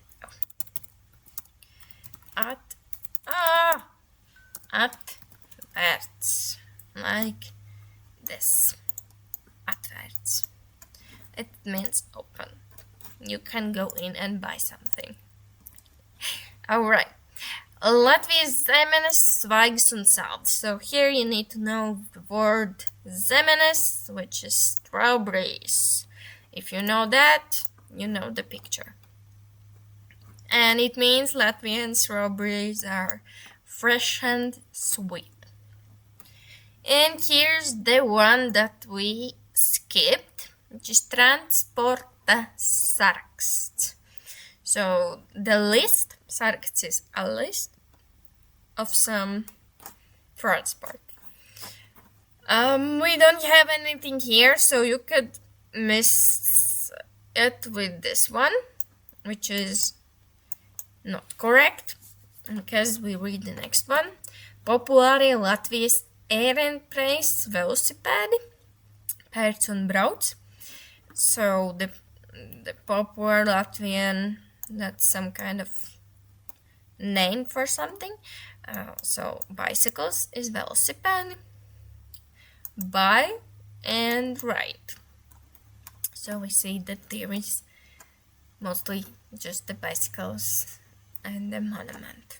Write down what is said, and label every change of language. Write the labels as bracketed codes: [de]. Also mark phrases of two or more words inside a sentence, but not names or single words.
[lv] Atvērts. [en] Like this. Atvērts. It means open. You can go in and buy something. Alright. [lv] Latvijas zemenes, svaigas un saldas. [en] So here you need to know the word zemenes, which is strawberries. If you know that, you know the picture. And it means Latvian strawberries are fresh and sweet. And here's the one that we skipped, which is [lv] transporta saraksts. [en] So the list, saraksts is a list of some transport. We don't have anything here, so you could miss it with this one, which is not correct, because we read the next one. [lv] Populārie Latvijas ērenpreis velosipēdi, pērc un brauc. [en] So the popular Latvian, that's some kind of name for something. So bicycles is velosipēdi, buy and ride. So we see that there is mostly just the bicycles and the monument.